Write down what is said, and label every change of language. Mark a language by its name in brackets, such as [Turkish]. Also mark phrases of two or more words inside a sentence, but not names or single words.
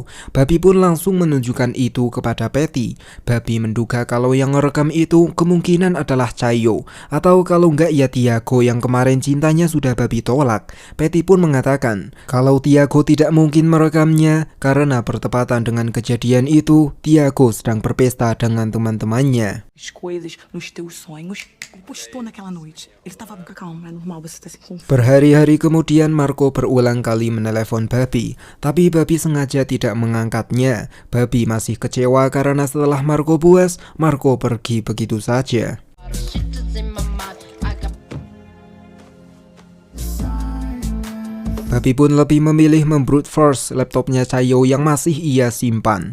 [Indonesian] Babi pun langsung menunjukkan itu kepada Patty. Babi menduga kalau yang ngerekam itu kemungkinan adalah Chayo, atau kalau enggak ya Tiago yang kemarin cintanya sudah Babi tolak. Patty pun mengatakan kalau Tiago tidak mungkin merekamnya karena bertepatan dengan kejadian itu, Tiago sedang berpesta dengan teman-temannya. [Portuguese] As coisas nos teus sonhos. Ele postou naquela noite. Ele estava calmo, é normal você estar assim confuso. [Indonesian] Berhari-hari kemudian Marco berulang kali menelepon Babi, tapi Babi sengaja tidak mengangkatnya. Babi masih kecewa karena setelah Marco puas, Marco pergi begitu saja. Babi pun lebih memilih membrute force laptopnya Chayo yang masih ia simpan.